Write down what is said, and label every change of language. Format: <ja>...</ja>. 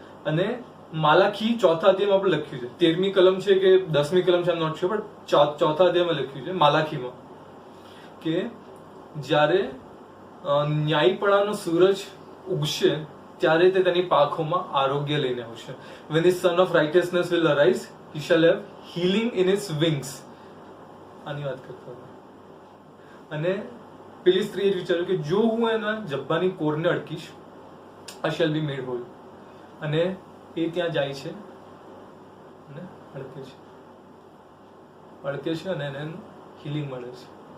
<gu>અને માલાખી ચોથા અધ્યાયમાં આપણે લખ્યું છે, 13મી કલમ છે કે 10મી કલમ છે, નોટ શ્યોર, પણ ચોથા અધ્યાયમાં લખ્યું છે માલાખીમાં કે જ્યારે ન્યાયપણાનો સૂરજ ઉગશે ત્યારે તે તેની પાંખોમાં આરોગ્ય લઈને આવશે.</gu> <en>when the son of righteousness will arise, he shall have healing in his wings.</en> <gu>આની વાત કરતો હતો. અને પેલી સ્ત્રીએ વિચાર્યું કે જો હું એના જબ્બાની કોરને અડકીશ,</gu> <en>I shall be made whole.</en> <gu>અને એ ત્યાં જાય છે અને અડકે છે અને એને હિલિંગ મળે છે.</gu>